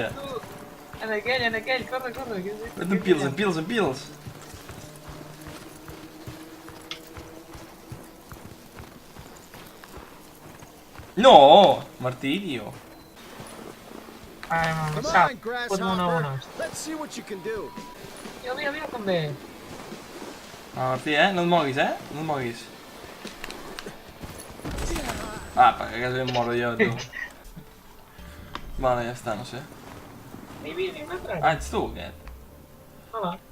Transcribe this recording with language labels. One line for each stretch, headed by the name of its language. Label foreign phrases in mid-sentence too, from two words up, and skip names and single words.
Catalan: En aquell, corre. En Pils. No, martirio. Ai,
English: Come
Catalan: sap,
English: on,
Catalan: fot-me una bona.
English: Grasshopper. Let's see what you can do.
Catalan: Mira com ve. Martí, no et moguis, no et moguis. Ah, perquè quasi em moro jo, tu. Vale, ja està, no sé. Mira, un altre. Ah, ets tu, aquest. Hola.